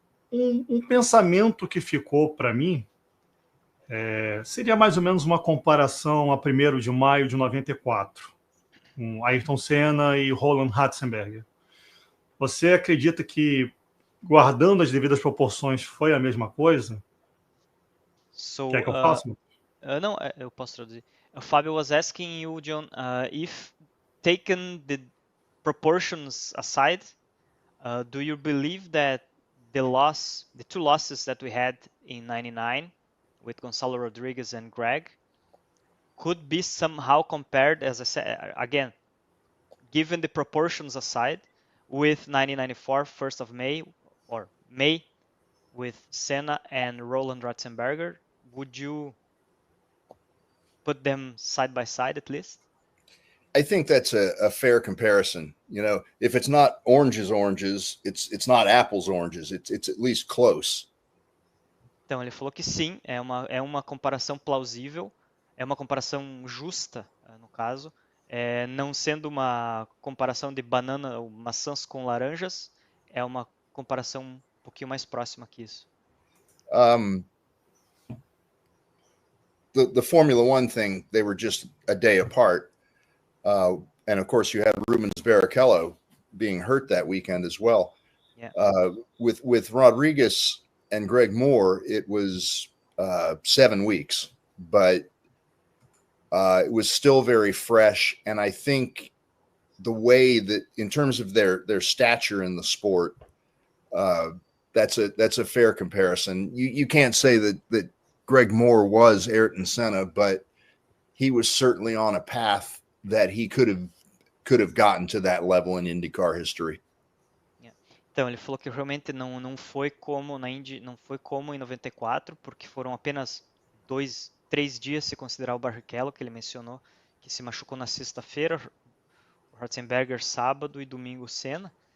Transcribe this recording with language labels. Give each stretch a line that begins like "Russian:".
Portuguese: Um pensamento que ficou para mim seria mais ou menos uma comparação a 1º de maio de 94, com Ayrton Senna e Roland Ratzenberger. Você acredita que, guardando as devidas proporções, foi a mesma coisa? Quer que eu faça? Não, eu posso traduzir.
English: Fabio was asking you, John, if taken the proportions aside, do you believe that the 2 losses that we had in 99 with Gonçalo Rodrigues and Greg could be somehow compared, as I said, again, given the proportions aside, with 1994 1st of May, or May, with Senna and Roland Ratzenberger? Would you put them side by side at least? I think that's a fair comparison. You know, if it's not oranges, it's not apples, oranges. It's at least close.
Portuguese: Então ele falou que sim, é uma comparação plausível, é uma comparação justa, no caso, não sendo uma comparação de banana ou maçãs com laranjas, é uma comparação um pouquinho mais próxima que isso.
English: The Formula One thing, they were just a day apart. And of course, you had Rubens Barrichello being hurt that weekend as well. Yeah. With Rodriguez and Greg Moore, it was 7 weeks, but it was still very fresh. And I think the way that, in terms of their stature in the sport, that's a fair comparison. You can't say that Greg Moore was Ayrton Senna, but he was certainly on a path that he could have gotten to that level in IndyCar history. Yeah.
Portuguese: Então ele falou que realmente não foi como na Indy, não foi como em 94, porque foram apenas 3 dias, se considerar o Barrichello, que ele mencionou, que se machucou na sexta-feira, o Ratzenberger sábado e domingo Senna.